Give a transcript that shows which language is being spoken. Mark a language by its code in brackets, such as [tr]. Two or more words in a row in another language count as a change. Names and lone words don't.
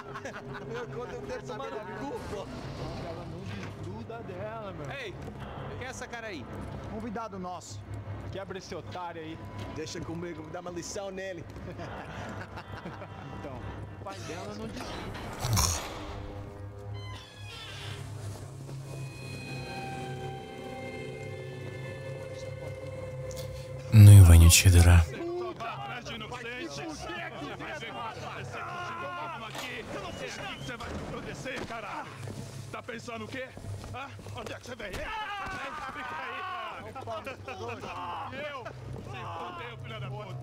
[pt] Meu conta eu devo tomar no cu, pô. Ela não desgruda dela, meu. Ei, quem é essa cara aí? Convidado nosso. Quebra esse otário aí. Deixa comigo, vou dar uma lição nele. Então, o pai dela não desgruda. [ru] Ну и вонючая дыра. [pt] Tá pensando o quê? Hã? Onde é que você vem? Fica aí! Eu? Você fodeu, filho da puta!